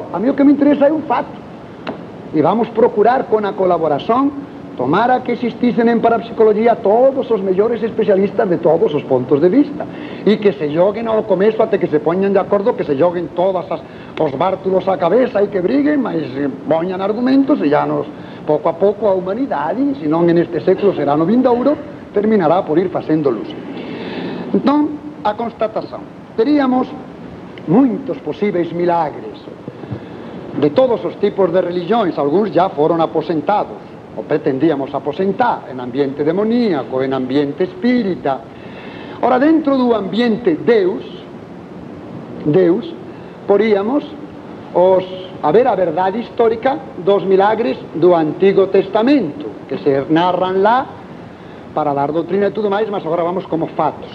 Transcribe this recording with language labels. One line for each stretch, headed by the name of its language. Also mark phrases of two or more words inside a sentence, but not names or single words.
Galician: A mí o que me interesa é un fato. E vamos procurar con a colaboración tomara que existisen en parapsicologia todos os mellores especialistas de todos os pontos de vista, e que se joguen ao começo até que se poñan de acordo, que se joguen todas os bártulos á cabeza e que briguen, mas poñan argumentos, e ya nos, pouco a pouco a humanidade, se non en este século será no vindouro, terminará por ir facendo luz. Entón, a constatación. Teríamos moitos posíveis milagres de todos os tipos de religións, algúns já foron aposentados, ou pretendíamos aposentar, en ambiente demoníaco, en ambiente espírita. Ora, dentro do ambiente Deus, poríamos a ver a verdade histórica dos milagres do Antigo Testamento, que se narran lá para dar doutrina e tudo máis, mas agora vamos como fatos.